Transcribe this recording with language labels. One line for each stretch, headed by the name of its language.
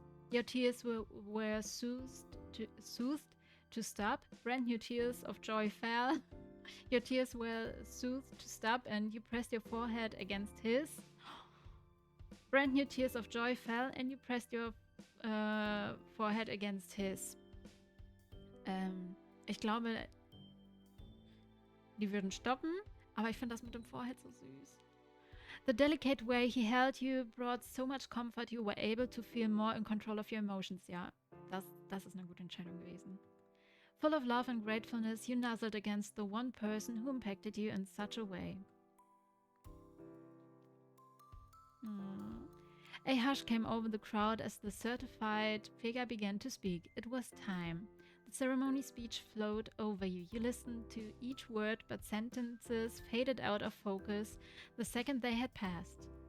English: Your tears were soothed to stop. Brand new tears of joy fell. Your tears were soothed to stop, and you pressed your forehead against his. Brand new tears of joy fell, and you pressed your forehead against his.
German: Ich glaube, die würden stoppen, aber ich finde das mit dem Forehead so süß.
English: The delicate way he held you brought so much comfort you were able to feel more in control of your emotions.
German: Ja, das ist eine gute Entscheidung gewesen.
English: Full of love and gratefulness, you nuzzled against the one person who impacted you in such a way. A hush came over the crowd as the certified figure began to speak. It was time. The ceremony speech flowed over you. You listened to each word, but sentences faded out of focus the second they had passed.